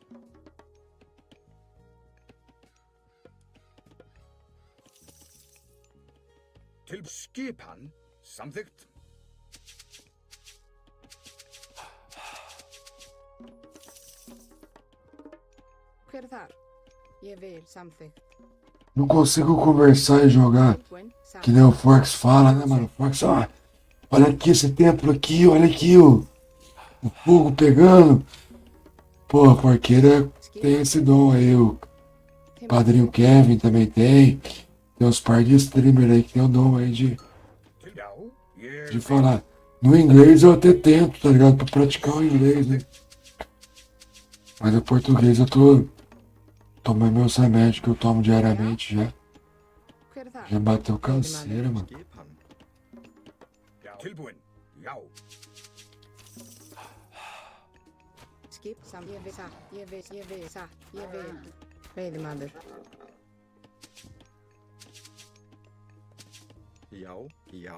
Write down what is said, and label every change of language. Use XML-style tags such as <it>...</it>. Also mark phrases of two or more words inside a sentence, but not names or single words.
<is>Til skipan. Samþykkt. Hver er þar? Ég vil. Samþykkt.</is> <pt>Não consigo conversar e jogar. Que nem o Fox fala, né, mano? O Fox, ó. Olha aqui esse templo aqui, olha aqui, ó. O fogo pegando. Pô, a porqueira tem esse dom aí. O Padrinho Kevin também tem. Tem uns par de streamer aí que tem o dom aí de falar. No inglês eu até tento, tá ligado? Pra praticar o inglês, né? Mas o português eu tô tomando meus remédios que eu tomo diariamente já. Já bateu canseira, mano.</pt> <is>Tilbúin. Já. Skip sam ég við satt, ég vil. Veiðimaður. Já, já.</is>